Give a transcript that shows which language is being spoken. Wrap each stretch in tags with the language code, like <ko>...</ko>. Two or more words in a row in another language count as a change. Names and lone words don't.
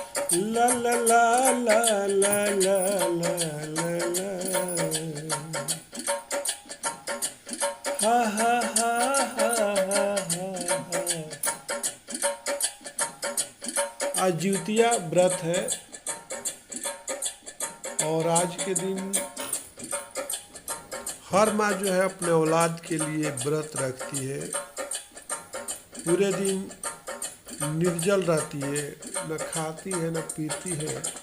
<hi>ला ला ला ला ला ला ला ला हा हा हा हा हा हा। आज जिउतिया व्रत है और आज के दिन हर माँ जो है अपने औलाद के लिए व्रत रखती है। पूरे दिन निर्जल रहती है, न खाती है न पीती है।</hi>